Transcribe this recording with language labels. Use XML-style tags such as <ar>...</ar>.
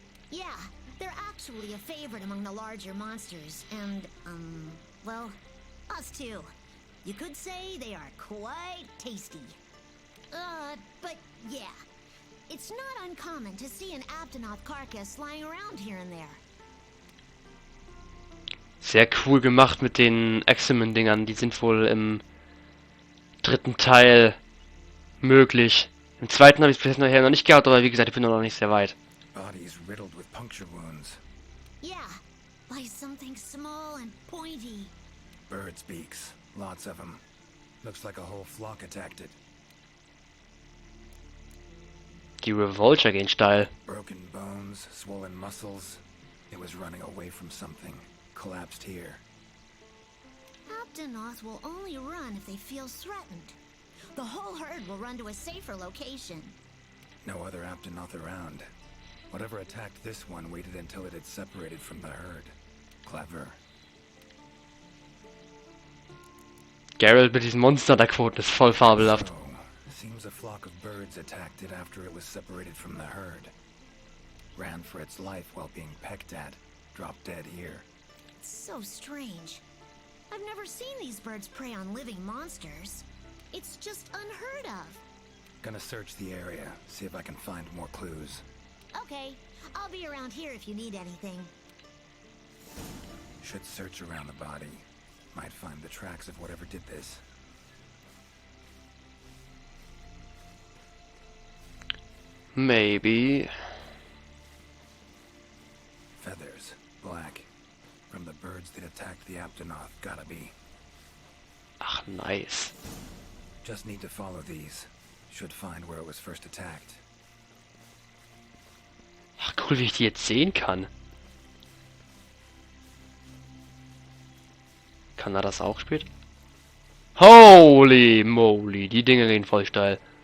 <en>Yeah, they're actually a favorite among the larger monsters, and, well, us too. You could say they are quite tasty. But yeah, it's not uncommon to see an aptonoth carcass lying around here and there.</en> <de>Sehr cool gemacht mit den Examen-Dingern. Die sind wohl im dritten Teil möglich. Im zweiten habe ich es bisher noch nicht gehabt, aber wie gesagt, ich bin noch nicht sehr weit.</de> <en>Body is riddled with puncture wounds. Yeah, by something small and pointy. Birds' beaks, lots of them. Looks like a whole flock attacked it.</en> <de>Die Revolter gehen steil.</de> <en>Broken bones, swollen muscles. It was running away from something. Collapsed here. Aptonoth will only run if they feel threatened. The whole herd will run to a safer location. No other Aptonoth around. Whatever attacked this one waited until it had separated from the herd. Clever.</en> <de>Geralt mit diesen Monster-Quoten ist voll fabelhaft.</de> <en>So, seems a flock of birds attacked it after it was separated from the herd. Ran for its life while being pecked at. Dropped dead here. It's so strange. I've never seen these birds prey on living monsters. It's just unheard of. Gonna search the area, see if I can find more clues. Okay, I'll be around here if you need anything. Should search around the body. Might find the tracks of whatever did this. Maybe. Feathers, black. From the birds that attacked the Aptonoth, gotta be. Ach, nice. Just need to follow these. Should find where it was first attacked.</en> <de>Ach, cool, wie ich die jetzt sehen kann. Kann er das auch später?</de> <en>Holy moly,</en> <de>die Dinge gehen voll steil.</de>